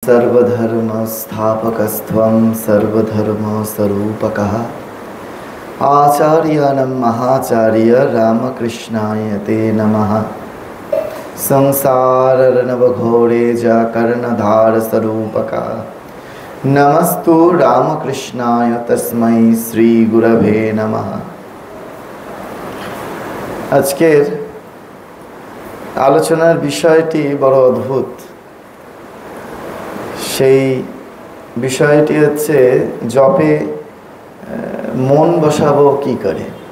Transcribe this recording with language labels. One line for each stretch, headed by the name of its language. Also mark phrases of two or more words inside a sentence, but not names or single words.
Sanskrit: सर्वधर्मस्थापकस्त्वं सर्वधर्मस्वरूपकः आचार्याणां महाचार्य रामकृष्णाय ते नमः। संसारार्णवघोरे कर्णधारस्वरूपका नमस्तु रामकृष्णाय तस्मै श्रीगुरवे नमः।
Bangla: আজকের আলোচনার বিষয়টি বড় অদ্ভুত। সেই বিষয়টি হচ্ছে জপে মন বসাবো কি করে।